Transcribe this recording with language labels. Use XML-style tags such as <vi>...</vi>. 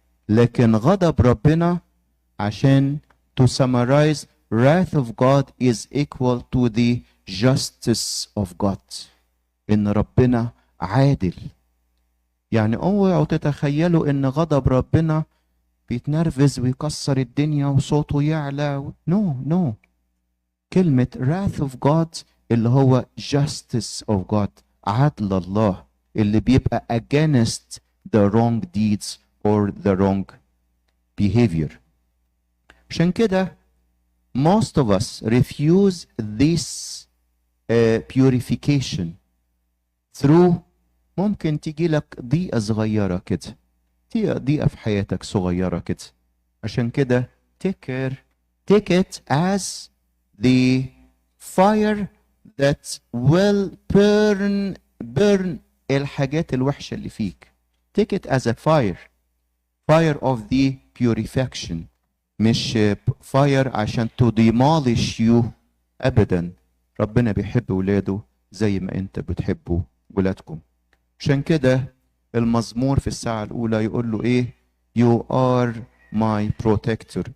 <ar>لكن غضب ربنا عشان</ar> <en>to summarize wrath of God is equal to the justice of God.</en> <ar>إن ربنا عادل. يعني اوعوا تتخيلوا إن غضب ربنا بيتنرفز ويكسر الدنيا وصوته يعلى.</ar> <en>No.</en> <ar>كلمة</ar> <en>wrath of God</en> <ar>اللي هو</ar> <en>justice of God.</en> <ar>عدل الله اللي بيبقى</ar> <en>against the wrong deeds or the wrong behavior.</en> <ar>عشان كده</ar> <en>most of us refuse this purification through</en> <ar>ممكن تيجي لك ضيقة صغيرة كده. ضيقة في حياتك صغيرة كده. عشان كده</ar> <en>take it as the fire that will burn</en> <ar>الحاجات الوحشة اللي فيك.</ar> <en>Take it as a fire of the purification.</en> <ar>مش</ar> <en>fire</en> <ar>عشان</ar> <en>to demolish you</en> <ar>أبدا. ربنا بيحب ولاده زي ما انت بتحبوا ولادكم. عشان كده المزمور في الساعة الأولى يقول له إيه؟</ar> <en>You are my protector.</en>